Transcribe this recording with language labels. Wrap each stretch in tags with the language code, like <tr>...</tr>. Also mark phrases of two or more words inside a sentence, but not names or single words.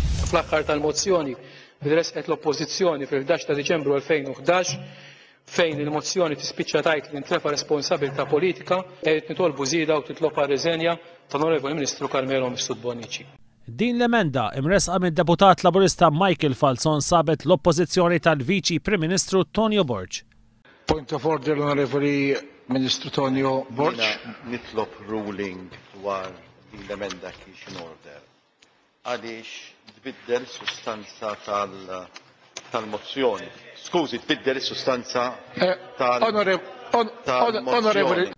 <mt>fl-aħħar tal-mozzjoni resqet l-Oppożizzjoni fil-11 ta' Diċembru 2011 fejn il-mozzjoni tispiċċa tgħid li ntrefa' responsabbiltà politika qed nitolbu żieda u titlob riżenja tal-Onorevoli Ministru Carmelo Mifsud Bonnici. Din l-emenda imresqa mid-deputat Laburista Michael Falzon sabet l-oppożizzjoni tal-Viċi Prim Ministru Tonio Borg.</mt> <en>Point of order,</en> <mt>Onorevoli Ministru Tonio Borg. Nitlob ruling dwar din l-emenda kiex</mt> <en>in order.</en> <mt>Għaliex tbiddel sustanza tal-mozzjoni. Skużi, tbiddel is-sustanza tal-mozzjoni.</mt>